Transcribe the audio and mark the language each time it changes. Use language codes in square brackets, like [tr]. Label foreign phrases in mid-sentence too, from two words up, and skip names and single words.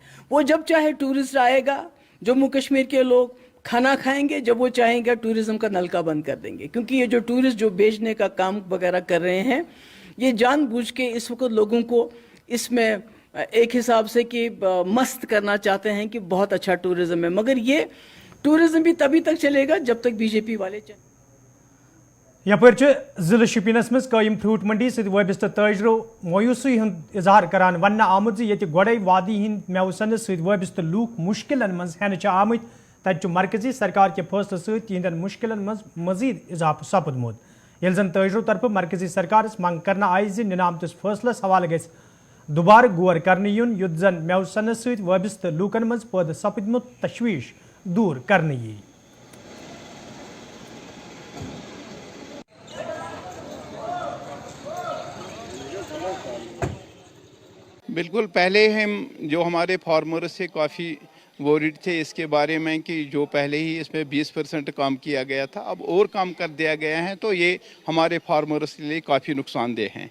[ur] وہ جب چاہے ٹورسٹ آئے گا، جموں کشمیر کے لوگ کھانا کھائیں گے، جب وہ چاہیں گے ٹورزم کا نلکا بند کر دیں گے. کیونکہ یہ جو ٹورسٹ جو بیچنے کا کام وغیرہ کر رہے ہیں، یہ جان بوجھ کے اس وقت لوگوں کو اس میں ایک حساب سے کہ مست کرنا چاہتے ہیں کہ بہت اچھا ٹورزم ہے، مگر یہ ٹورزم بھی تبھی تک چلے گا جب تک بی جے پی والے چلیں. [ks] یپر ضلع شپینس مز قائم فروٹ منڈی ست وابستہ تاجرو مایوسی ہند اظہار کران ون آمت یہ گوڑے وادی ہند میو سنس ست وابستہ لوک مشکلن مز ہینچ آمت، تت مرکزی سرکار کے فیصلہ ست تہندین مشکلن مز مزید اضافہ سپدمت. یل زن تاجرو طرف مرکزی سرکارس منگ کرنا آئی زِ نظامتس فیصلس حوالہ گژھِ دوبارہ غور کرنے یُن یُتھ زن میو سنس ست وابستہ لوکن مز پٲدٕ سپدمت تشویش دور کرنے یی. [ur] بالکل، پہلے ہم جو ہمارے فارمرز سے کافی وریڈ تھے اس کے بارے میں کہ جو پہلے ہی اس میں 20% کام کیا گیا تھا، اب اور کام کر دیا گیا ہے، تو یہ ہمارے فارمرز کے لیے کافی نقصان دہ ہیں.